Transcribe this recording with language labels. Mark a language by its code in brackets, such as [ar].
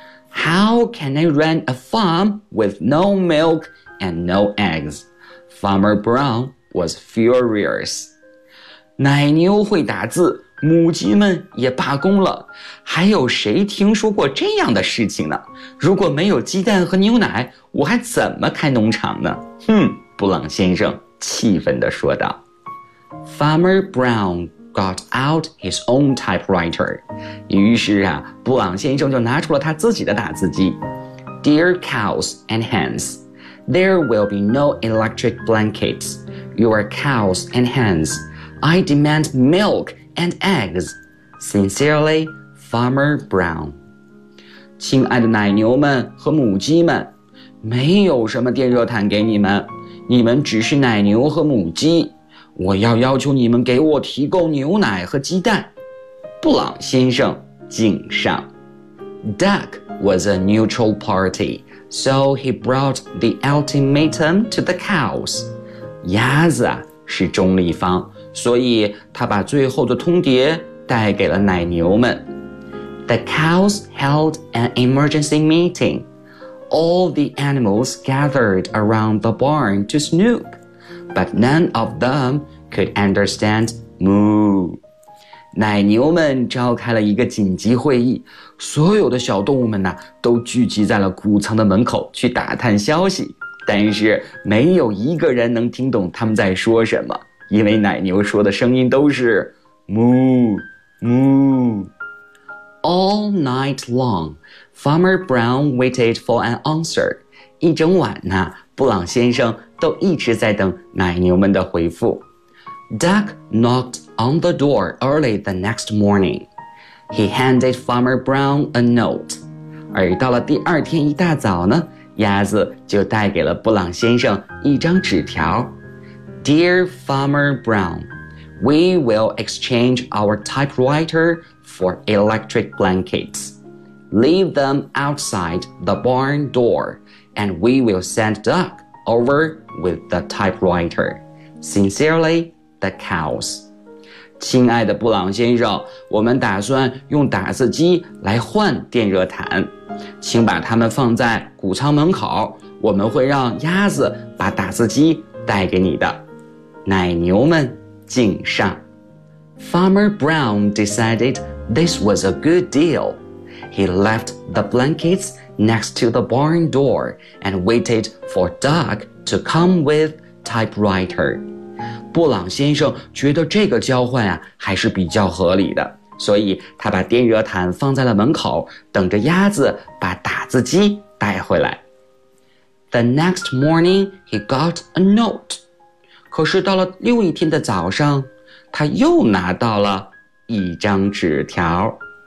[en] How can I run a farm with no milk and no eggs? Farmer Brown was furious. [zh] 奶牛会打字，母鸡们也罢工了，还有谁听说过这样的事情呢？如果没有鸡蛋和牛奶，我还怎么开农场呢？哼，布朗先生气愤地说道。 [en] Farmer Brown got out his own typewriter. [zh] 于是啊，布朗先生就拿出了他自己的打字机。 [en] Dear cows and hens, there will be no electric blankets. Your cows and hens, I demand milk. And eggs. Sincerely, Farmer Brown. [zh] 亲爱的奶牛们和母鸡们，没有什么电热毯给你们，你们只是奶牛和母鸡。我要求你们给我提供牛奶和鸡蛋。布朗先生敬上。 [en] Duck was a neutral party, so he brought the ultimatum to the cows. [zh] 鸭子啊，是中立方。所以他把最后的通牒带给了奶牛们。 [en] The cows held an emergency meeting. All the animals gathered around the barn to snoop, but none of them could understand moo. [zh] 奶牛们召开了一个紧急会议，所有的小动物们呢，都聚集在了谷仓的门口去打探消息，但是没有一个人能听懂他们在说什么。因为奶牛说的声音都是 moo, moo. [en] All night long, Farmer Brown waited for an answer. [zh] 一整晚呢，布朗先生都一直在等奶牛们的回复。 [en] Duck knocked on the door early the next morning. He handed Farmer Brown a note. [zh] 而到了第二天一大早呢，鸭子就带给了布朗先生一张纸条。 [en] Dear Farmer Brown, we will exchange our typewriter for electric blankets. Leave them outside the barn door, and we will send Duck over with the typewriter. Sincerely, the cows. [zh] 亲爱的布朗先生，我们打算用打字机来换电热毯，请把它们放在谷仓门口，我们会让鸭子把打字机带给你的。奶牛们敬上。 [en] Farmer Brown decided this was a good deal. He left the blankets next to the barn door and waited for Duck to come with typewriter. [zh] 布朗先生觉得这个交换啊还是比较合理的，所以他把电热毯放在了门口，等着鸭子把打字机带回来。 [en] The next morning, he got a note. [zh] 可是到了又一天的早上，他又拿到了一张纸条。